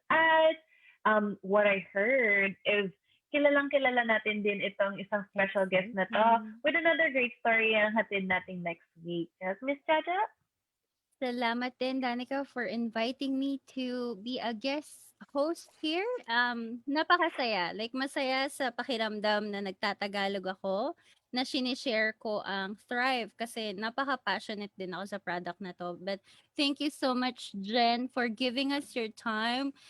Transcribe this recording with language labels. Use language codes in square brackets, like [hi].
[en] At what I heard is [tl] kilalang kilala natin din itong isang special guest na to [en] with another great story [tl] ang hatid natin next week. Yes, Miss Jaja? Salamat din, [en] Danica, for inviting me to be a guest host here. [tl] Napakasaya. Like, masaya sa pakiramdam na nagtatagalog ako, na sinishare ko ang Thrive kasi napaka-passionate din ako sa product na to. [en] But thank you so much, Jenn, for giving us your time.